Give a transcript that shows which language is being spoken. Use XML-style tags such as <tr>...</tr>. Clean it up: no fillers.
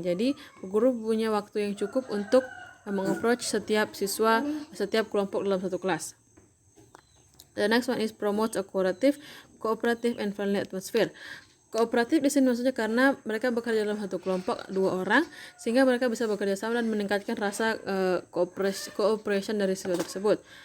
<id>Jadi guru punya waktu yang cukup untuk mengapproach setiap siswa, setiap kelompok dalam satu kelas.</id> <en>The next one is promote a cooperative and friendly atmosphere.</en> <id>Kooperatif di sini maksudnya karena mereka bekerja dalam satu kelompok 2 orang, sehingga mereka bisa bekerja sama dan meningkatkan rasa cooperation dari siswa tersebut.</id>